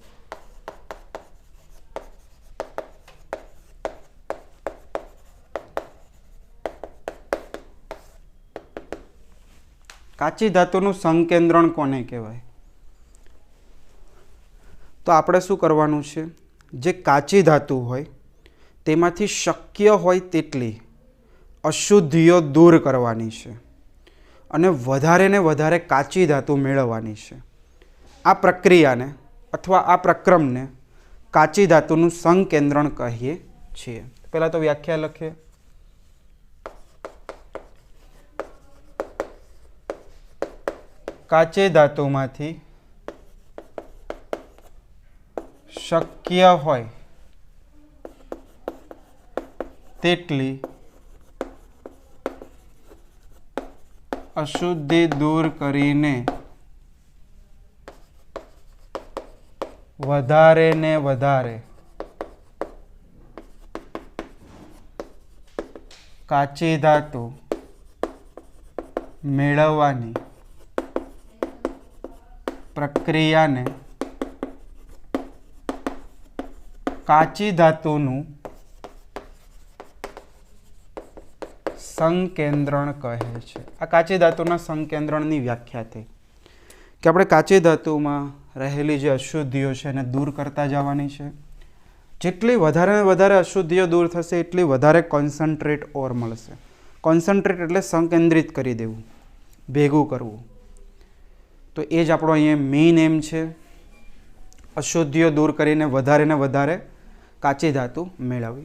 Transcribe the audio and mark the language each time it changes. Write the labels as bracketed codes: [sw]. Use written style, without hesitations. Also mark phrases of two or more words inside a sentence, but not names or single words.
[gu] કાચી ધાતુનું સંકેન્દ્રણ કોને કહેવાય? તો આપણે શું કરવાનું છે? જે કાચી ધાતુ હોય તેમાંથી શક્ય હોય તેટલી અશુદ્ધિઓ દૂર કરવાની છે અને વધારે ને વધારે કાચી ધાતુ મેળવવાની છે। આ પ્રક્રિયાને અથવા આ પ્રક્રમને કાચી ધાતુનું સંકેન્દ્રણ કહીએ છીએ। પહેલા તો વ્યાખ્યા લખીએ। કાચી ધાતુમાંથી શક્ય હોય તેટલી અશુદ્ધિ દૂર કરીને વધારે ને વધારે કાચી ધાતુ મેળવવાની પ્રક્રિયા ને કાચી ધાતુનું સંકેન્દ્રણ કહે છે। આ કાચી ધાતુના સંકેન્દ્રણની વ્યાખ્યા થી કિ આપણે કાચી ધાતુમાં રહેલી જે અશુદ્ધિઓ છે એને દૂર કરતા જવાની છે। જેટલી વધારે ને વધારે અશુદ્ધિઓ દૂર થશે એટલી વધારે [en] concentrate ore [gu] મળશે. કોન્સન્ટ્રેટ એટલે સંકેન્દ્રિત કરી દેવું, ભેગું કરવું. તો એ જ આપણો અહીંયા [en] main aim [gu] છે, અશુદ્ધિઓ દૂર કરીને વધારે ને વધારે કાચી ધાતુ મેળવવી.